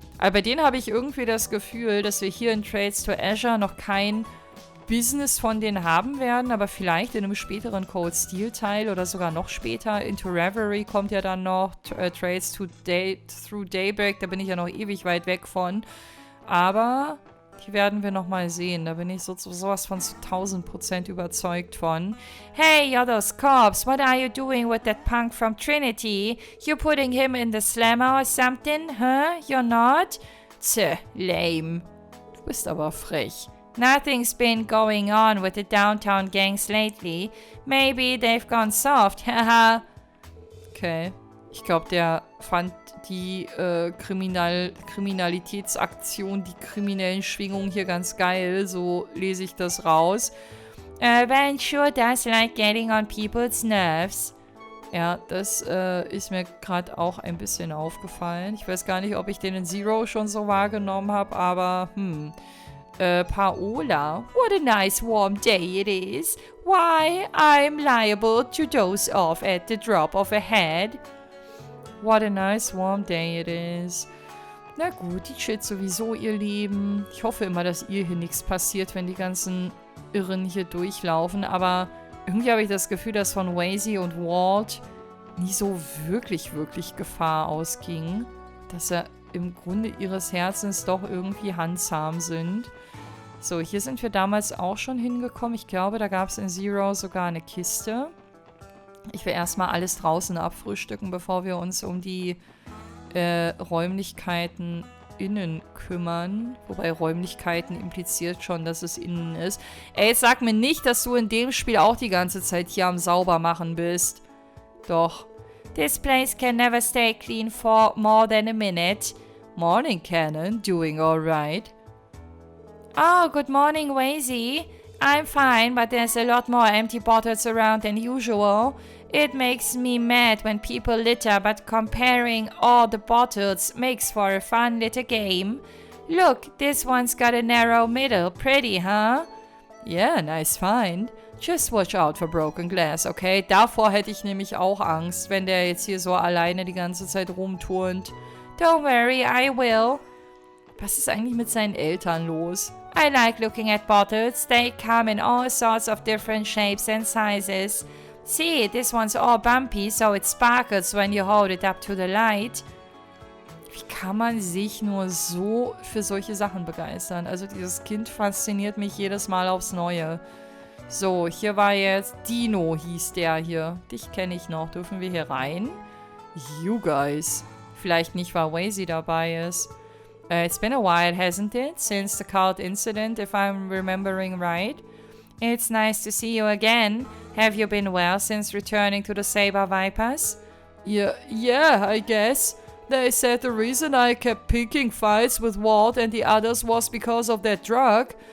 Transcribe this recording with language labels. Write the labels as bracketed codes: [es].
[de] Aber bei denen habe ich irgendwie das Gefühl, dass wir hier in Trades to Azure noch kein Business von denen haben werden, aber vielleicht in einem späteren Cold Steel Teil oder sogar noch später. Into Reverie kommt ja dann noch, Trades to Through Daybreak, da bin ich ja noch ewig weit weg von. Aber die werden wir nochmal sehen. Da bin ich sowas von zu 1000% überzeugt von. [en] Hey, you're those cops. What are you doing with that punk from Trinity? You putting him in the slammer or something? Huh? You're not? Tch, lame. [de] Du bist aber frech. [en] Nothing's been going on with the downtown gangs lately. Maybe they've gone soft. Haha. Okay. [de] Ich glaube, der fand die Kriminalitätsaktion, die kriminellen Schwingungen hier ganz geil. So lese ich das raus. [en] Well, sure does like getting on people's nerves. [de] Ja, das ist mir gerade auch ein bisschen aufgefallen. Ich weiß gar nicht, ob ich den in Zero schon so wahrgenommen habe, aber Paola, [en] what a nice warm day it is. Why, I'm liable to doze off at the drop of a hat. What a nice warm day it is. [de] Na gut, die chillt sowieso ihr Leben. Ich hoffe immer, dass ihr hier nichts passiert, wenn die ganzen Irren hier durchlaufen. Aber irgendwie habe ich das Gefühl, dass von Wazy und Wald nie so wirklich Gefahr ausging. Dass er im Grunde ihres Herzens doch irgendwie handsam sind. So, hier sind wir damals auch schon hingekommen. Ich glaube, da gab es in Zero sogar eine Kiste. Ich will erstmal alles draußen abfrühstücken, bevor wir uns um die Räumlichkeiten innen kümmern. Wobei Räumlichkeiten impliziert schon, dass es innen ist. Ey, jetzt sag mir nicht, dass du in dem Spiel auch die ganze Zeit hier am Saubermachen bist. Doch. [en] This place can never stay clean for more than a minute. Morning, Cannon. Doing alright. Oh, good morning, Wazy. I'm fine, but there's a lot more empty bottles around than usual. It makes me mad when people litter, but comparing all the bottles makes for a fun little game. Look, this one's got a narrow middle. Pretty, huh? Yeah, nice find. Just watch out for broken glass, okay? [de] Davor hätte ich nämlich auch Angst, wenn der jetzt hier so alleine die ganze Zeit rumturnt. [en] Don't worry, I will. [de] Was ist eigentlich mit seinen Eltern los? [en] I like looking at bottles. They come in all sorts of different shapes and sizes. See, this one's all bumpy, so it sparkles when you hold it up to the light. [de] Wie kann man sich nur so für solche Sachen begeistern? Also dieses Kind fasziniert mich jedes Mal aufs Neue. So, hier war jetzt Dino, hieß der hier. Dich kenne ich noch. Dürfen wir hier rein? [en] You guys. [de] Vielleicht nicht, weil Wazy dabei ist. [en] It's been a while, hasn't it? Since the cult incident, if I'm remembering right. It's nice to see you again. Have you been well since returning to the Saber Vipers? Yeah, I guess. They said the reason I kept picking fights with Walt and the others was because of that drug.